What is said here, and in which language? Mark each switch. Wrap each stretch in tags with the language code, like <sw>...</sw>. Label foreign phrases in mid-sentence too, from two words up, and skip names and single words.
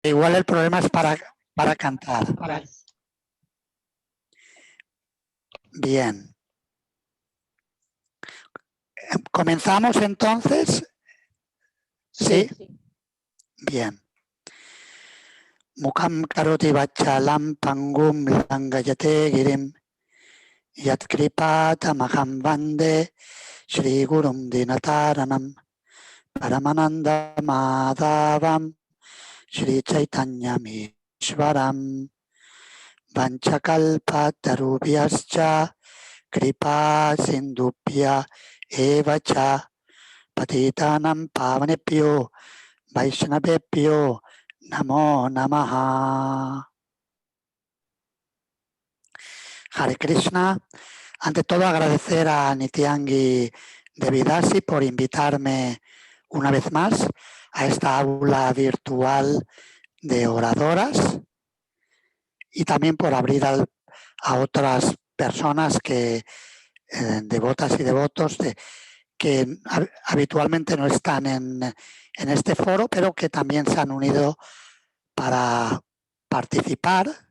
<es>igual el problema es para cantar. Bien. ¿Comenzamos entonces? ¿Sí? Bien.</es> <sa>Mukham karoti vachalam pangum langayate girim yat kripata maham vande Shri Gurum Dinataranam Paramananda Madhavam Shri Chaitanya Mishwaram Vanchakalpa Tarubhyascha Kripa Sindubhya Evacha Patitanam Pavanebhyo Vaishnavebhyo Namo Namaha. Hare Krishna.</sa> <es>Ante todo, agradecer a Nityangi Devidasi por invitarme una vez más a esta aula virtual de oradoras y también por abrir a otras personas que, devotas y devotos, que habitualmente no están en este foro, pero que también se han unido para participar.</es>